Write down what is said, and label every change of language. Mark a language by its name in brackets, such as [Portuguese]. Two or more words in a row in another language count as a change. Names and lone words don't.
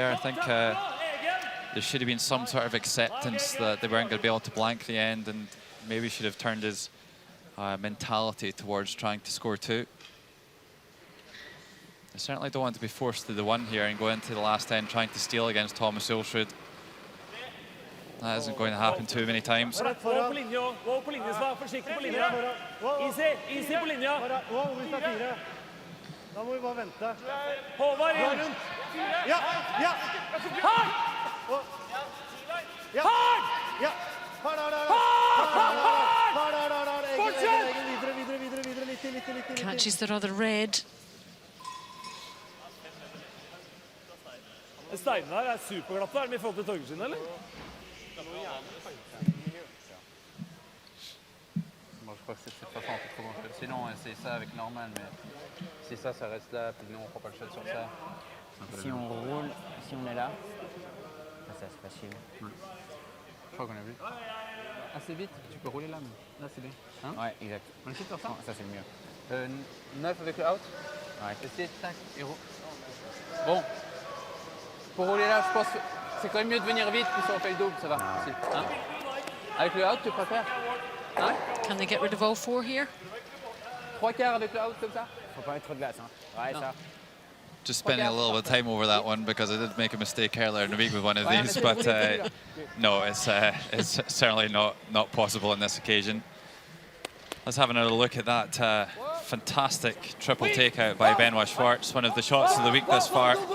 [English] I think there should have been some sort of acceptance that they weren't going to be able to blank the end, and maybe should have turned his mentality towards trying to score two. I certainly don't want to be forced to the one here and go into the last end trying to steal against Thomas Ulsrud. That isn't going to happen too many times. [Norwegian] Easy på linja. Da må vi bare vente. Håvard inn. Ja. Hard! Ja. Videre. [English] Catches the other red. [Norwegian] Steinene her superglatte. Er de I forhold til Torgersine, eller? [French] Moi, je crois que c'est de toute façon un peu trop grand. Sinon, c'est ça avec Norman, mais si ça reste là, puis nous, on prend pas le shot sur ça. Si on roule, si on est là, ça c'est facile. Ouais. Je crois qu'on a vu. Assez vite, tu peux rouler là, mais là c'est bien. Hein? Ouais, exact. On essaie de faire ça? Non, ça c'est le mieux. 9 avec le out? Ouais. Essayez, tac, et roule. Bon. Pour rouler là, je pense que c'est quand même mieux de venir vite, puis si on fait le double, ça va. Hein? Avec le out, tu préfères? Hein? [English] Can they get rid of all four here? [French] 3 quarts avec le out comme ça? Faut pas mettre trop de glace, hein. Ouais, ça. [English] Just spending a little bit of time over that one because I did make a mistake earlier in the week with one of these, but no, it's certainly not possible on this occasion. Let's have another look at that fantastic triple takeout by Benoit Schwartz, one of the shots of the week thus far.